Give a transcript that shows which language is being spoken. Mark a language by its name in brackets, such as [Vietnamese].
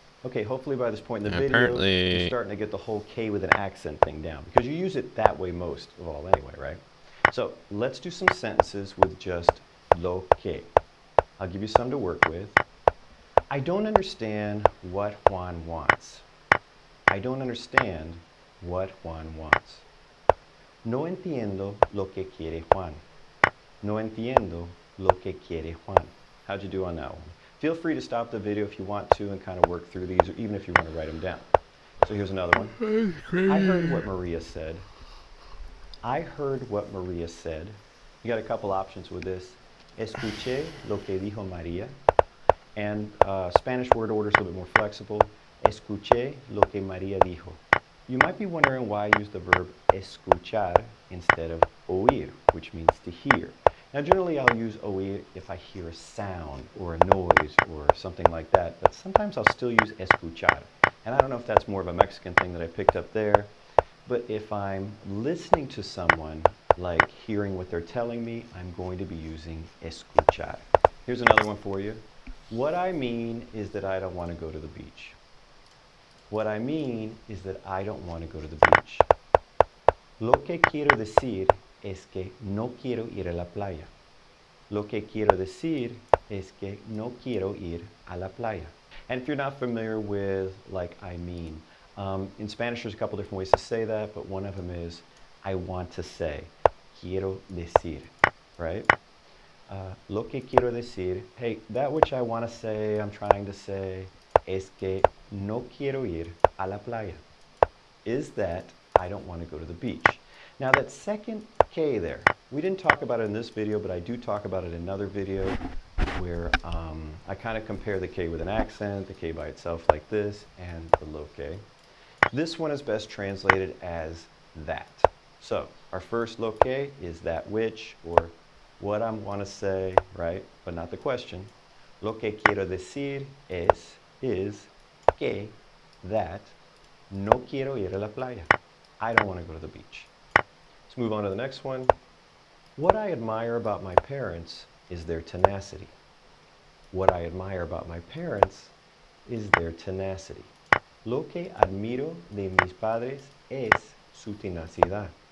[English] Okay, hopefully by this point in the video, you're starting to get the whole K with an accent thing down, because you use it that way most of all anyway, right? So let's do some sentences with just lo que. I'll give you some to work with. I don't understand what Juan wants. I don't understand what Juan wants. [Spanish] No entiendo lo que quiere Juan. No entiendo lo que quiere Juan. [English] How'd you do on that one? Feel free to stop the video if you want to and kind of work through these, or even if you want to write them down. So here's another one. I heard what Maria said. I heard what Maria said. You got a couple options with this. [Spanish] Escuché lo que dijo María. [English] And Spanish word order is a little bit more flexible. [Spanish] Escuché lo que María dijo. [English] You might be wondering why I use the verb escuchar instead of oír, which means to hear. Now generally I'll use oír if I hear a sound or a noise or something like that, but sometimes I'll still use escuchar. And I don't know if that's more of a Mexican thing that I picked up there, but if I'm listening to someone, like hearing what they're telling me, I'm going to be using escuchar. Here's another one for you. What I mean is that I don't want to go to the beach. What I mean is that I don't want to go to the beach. [Spanish] Lo que quiero decir es que no quiero ir a la playa. Lo que quiero decir es que no quiero ir a la playa. [English] And if you're not familiar with, like, I mean, in Spanish there's a couple different ways to say that, but one of them is, I want to say. [Spanish] Quiero decir, [English] right? [Spanish] Lo que quiero decir, [English] hey, that which I want to say, [Spanish] I'm trying to say, es que no quiero ir a la playa. [English] Is that I don't want to go to the beach. Now that second K there, we didn't talk about it in this video, but I do talk about it in another video where I kind of compare the K with an accent, the K by itself like this, and the lo que. This one is best translated as that. So our first lo que is that which, or what I want to say, right? But not the question. [Spanish] Lo que quiero decir is que, that, no quiero ir a la playa. [English] I don't want to go to the beach. Let's move on to the next one. What I admire about my parents is their tenacity. What I admire about my parents is their tenacity. [Spanish] Lo que admiro de mis padres es su tenacidad.